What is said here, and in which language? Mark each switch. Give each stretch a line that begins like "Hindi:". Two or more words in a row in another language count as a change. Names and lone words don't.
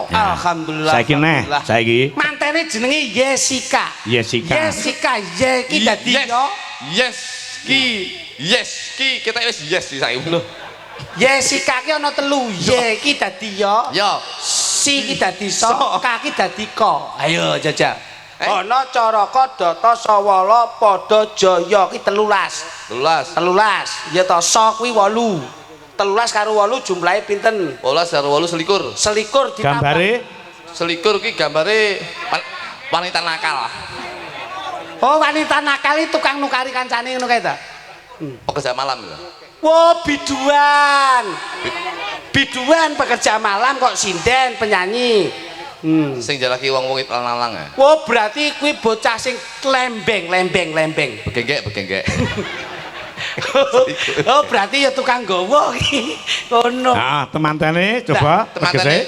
Javanese: Alhamdulillah. saiki neh alhamdulillah. saiki Mantene jenenge Jessica. Jessica. Jessica ye ki dadi yo. Yes ki kita wis yes saiki lho. Jessica ki ana 3. Ye ki dadi yo. Yo. Si ki dadi so, ka ki dadi ko. Ayo jajal. Ana caraka data sawala padha jaya ki 13. 12. Ya to so kuwi 8. 13 karo 8 jumlahe pinten? 12 karo 8 selikur. Selikur ditambah. gambare Selikur ki gambare
Indonesian: wanita nakal.
Javanese: Oh
Indonesian: wanita nakal itu
Javanese: tukang nukari kancane ngono kae ta?
Indonesian: Pekerja malam ya. Wow biduan. Biduan pekerja malam kok sinden penyanyi.
Javanese: Sing jalaki wong-wong lanang ya. Wow berarti kuwi bocah sing lembeng. Begenggek. Oh berarti ya tukang gowo iki. Ngono. nah temantene coba Tematane